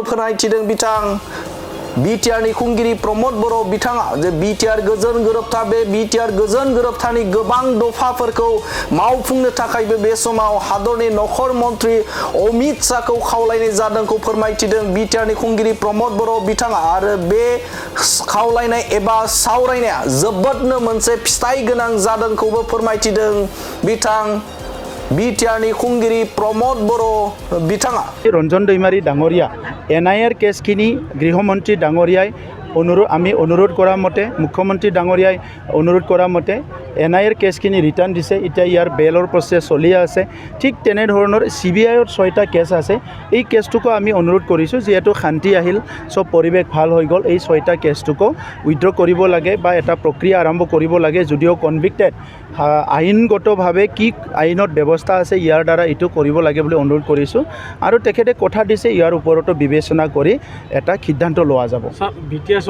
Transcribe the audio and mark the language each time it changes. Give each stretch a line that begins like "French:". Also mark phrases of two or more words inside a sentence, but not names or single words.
Bodo: फोरमायथिदों बिथां बिटिआरनि खुंगिरि प्रमद बर' बिथाङा जे बिटिआर गोजोन गोरोबथा बे बिटिआर गोजोन गोरोबथानि गोबां दफाफोरखौ मावफुंनो थाखायबो बे समाव हादरनि नखर मन्त्रि अमित शाहखौ खावलायनाय जादोंखौ फोरमायथिदों बिटिआरनि खुंगिरि प्रमद बर' बिथाङा आरो बे खावलायनाय एबा सावरायनाया जोबोदनो मोनसे फिथाइ गोनां जादोंखौबो फोरमायथिदों बिथां बिटिआरनि खुंगिरि प्रमद बर' बिथाङा
Assamese: ৰঞ্জন দৈমাৰী ডাঙৰীয়া এনআইআৰ কেছখিনি গৃহমন্ত্ৰী ডাঙৰীয়াই আমি অনুৰোধ কৰা মতে মুখ্যমন্ত্ৰী ডাঙৰীয়াই অনুৰোধ কৰা মতে এনআইআৰ কেছখিনি ৰিটাৰ্ণ দিছে এতিয়া ইয়াৰ বেলৰ প্ৰচেছ চলি আছে ঠিক তেনেধৰণৰ সিবিআইৰ 6টা কেছ আছে এই কেছটোকো আমি অনুৰোধ কৰিছোঁ যেহেতু শান্তি আহিল সব পৰিৱেশ ভাল হৈ গ'ল এই 6টা কেছটোকো উইথড্ৰ কৰিব লাগে বা এটা প্ৰক্ৰিয়া আৰম্ভ কৰিব লাগে যদিও কনভিক্টেড আইনগতভাৱে কি আইনত ব্যৱস্থা আছে ইয়াৰ দ্বাৰা এইটো কৰিব লাগে বুলি অনুৰোধ কৰিছোঁ আৰু তেখেতে কথা দিছে ইয়াৰ ওপৰতো বিবেচনা কৰি এটা সিদ্ধান্ত লোৱা যাব